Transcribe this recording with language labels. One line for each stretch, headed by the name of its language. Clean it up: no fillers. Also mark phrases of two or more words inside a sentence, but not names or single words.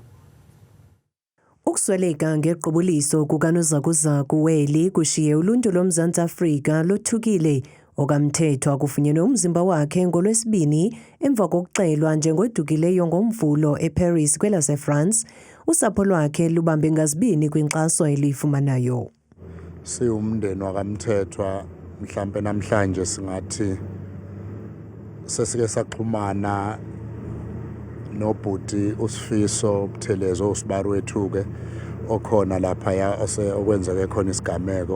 Xhosa: Ukusweleka ngequbuliso kukanozakuzaku weli kushiye uluntu loMzantsi Afrika lothukile. OkaMthethwa kufunyenwe umzimba wakhe ngoLwesibini emva kokuxelwa njengodukileyo ngoMvulo eParis kwelaseFrance. Usapho lwakhe lubambe ngazibini kwinkxaso eliyifumanayo.
Zulu: Siwumndeni wakaMthethwa mhlambe namhlanje singathi sesike saxhumana nobhuti uSifiso Buthelezi uSibari wethu ke okhona lapha okwenzeke khona isigameko.